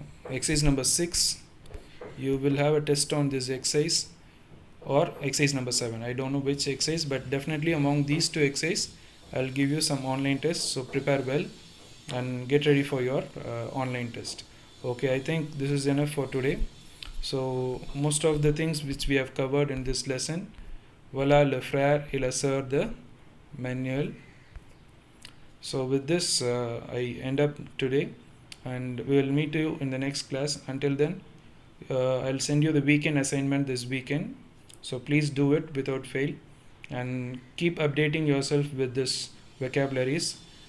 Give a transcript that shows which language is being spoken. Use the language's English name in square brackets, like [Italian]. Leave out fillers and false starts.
[English] Exercise number 6. You will have a test on this exercise, or exercise number 7. I don't know which exercise, but definitely among these two exercises, I'll give you some online tests. So prepare well and get ready for your online test. Okay, I think this is enough for today. So most of the things which we have covered in this lesson. [French] Voilà le frère et la sœur de Manuel. [English] So with this, I end up today, and we will meet you in the next class. Until then, I'll send you the weekend assignment this weekend. So please do it without fail, and keep updating yourself with this vocabularies.